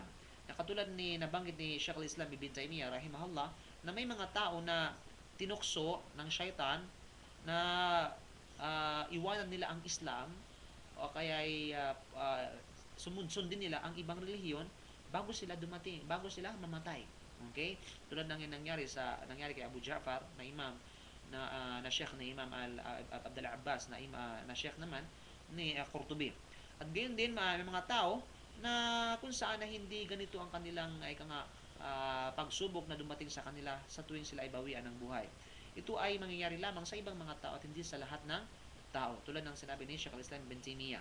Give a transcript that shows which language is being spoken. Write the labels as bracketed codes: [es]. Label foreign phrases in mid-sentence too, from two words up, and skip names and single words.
[tl] Na katulad ni nabanggit ni Sheikh al-Islam Ibn Taymiyyah rahimahullah na may mga tao na tinukso ng syaitan na iwanan nila ang Islam o kaya ay sundin nila ang ibang relihiyon bago sila mamatay. Okay? Tulad ng nangyari kay Abu Ja'far na imam na Sheikh na Imam Abdul Abbas na Sheikh naman ni Qurtubi. At gayon din may mga tao na kung saan na hindi ganito ang kanilang pagsubok na dumating sa kanila sa tuwing sila ay bawian ng buhay. Ito ay mangyayari lamang sa ibang mga tao at hindi sa lahat ng tao. Tulad ng sinabi ni Sheikh al-Islam Ibn Taymiyyah.